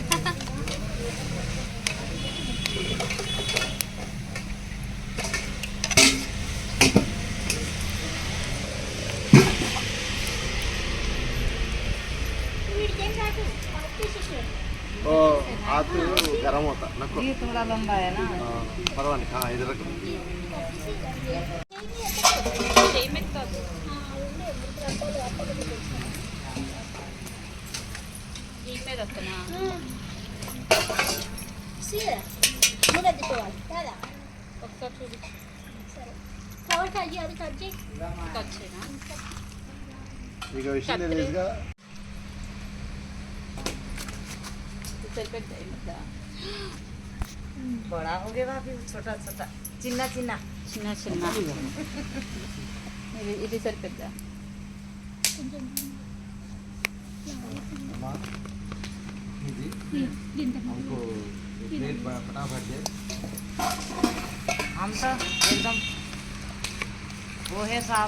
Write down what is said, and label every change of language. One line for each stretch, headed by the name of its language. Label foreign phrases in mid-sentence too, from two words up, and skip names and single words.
Hindi: ओ हाथ गरम होता नको. ये थोड़ा लंबा है ना. परवा नहीं. हाँ इधर रखो.
Telugu: చేయి మీద కాదు. ఈ మీద వస్తున్నా. ఒకసారి చూపించు. కట్ చేయనా?
Kannada: ಈಗ ವಿಷಯ ಈಗ
Telugu: సరిపెద్ద ముద్ద.
Hindi: बड़ा हो गया भाभी, छोटा छोटा,
Telugu: చిన్న చిన్న. చిన్న చిన్న. ఇది సరిపెద్ద.
Hindi: अम्मा दीदी हमको प्लेट फटाफट दे. हम तो एकदम वो है साहब.